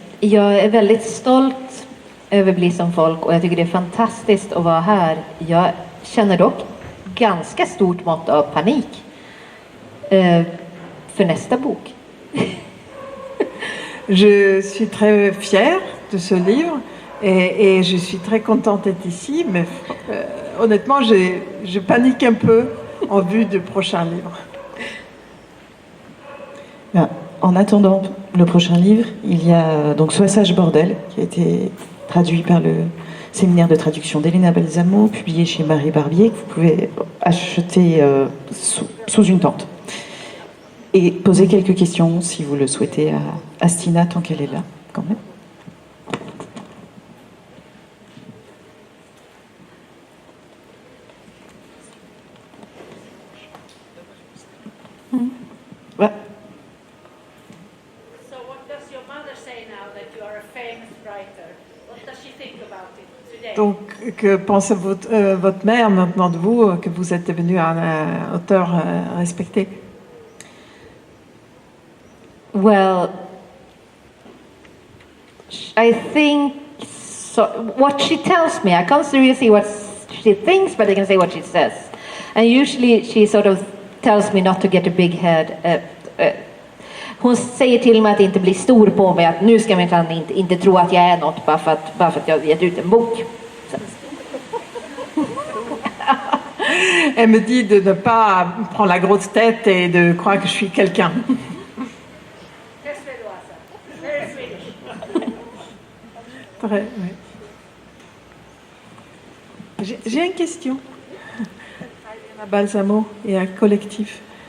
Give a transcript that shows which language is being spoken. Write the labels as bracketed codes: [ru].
[sv] Jag är väldigt stolt över Bliss om folk och jag tycker det är fantastiskt att vara här. Jag känner dock ganska stort mått av panik för nästa bok. [fr] Je suis très fière de ce livre et je suis très contente d'être ici, mais honnêtement, je panique un peu en vue du prochain livre. Bien. En attendant le prochain livre, il y a donc Sois sage bordel, qui a été traduit par le séminaire de traduction d'Elena Balsamo, publié chez Marie Barbier, que vous pouvez acheter sous une tente. Et poser quelques questions, si vous le souhaitez, à Stina, tant qu'elle est là, quand même. Ouais. [en] So what does your mother say now that you are a famous writer? What does she think about it today? [fr] Donc, que pense votre mère maintenant de vous, que vous êtes devenu un auteur respecté? [en] Well, I think so. What she tells me, I can't really see what she thinks, but I can say what she says. And usually she sort of tells me not to get a big head. [sv] Hon säger till mig att inte bli stor på mig, att nu ska man inte tro att jag är något bara för att jag har gett ut en bok. [fr] Elle me dit de ne pas prendre la grosse tête et de croire que je suis quelqu'un. [sv] Det är suédoisa. [fr] Très, oui. J'ai une question à Balsamo et à Collectif.